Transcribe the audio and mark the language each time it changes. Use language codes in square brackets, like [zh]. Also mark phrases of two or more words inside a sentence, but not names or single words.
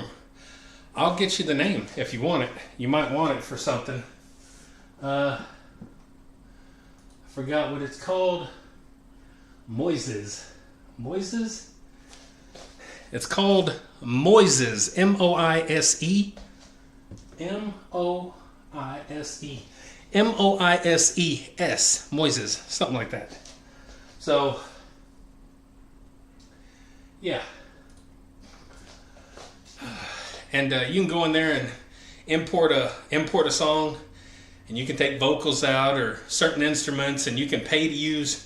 [en] I'll get you the name if you want it. You might want it for something. I forgot what it's called. Moises. Moises? It's called Moises. M-O-I-S-E. M-O-I-S-E. M-O-I-S-E-S. Moises. Something like that. So, yeah. And you can go in there and import a song, and you can take vocals out or certain instruments, and you can pay to use.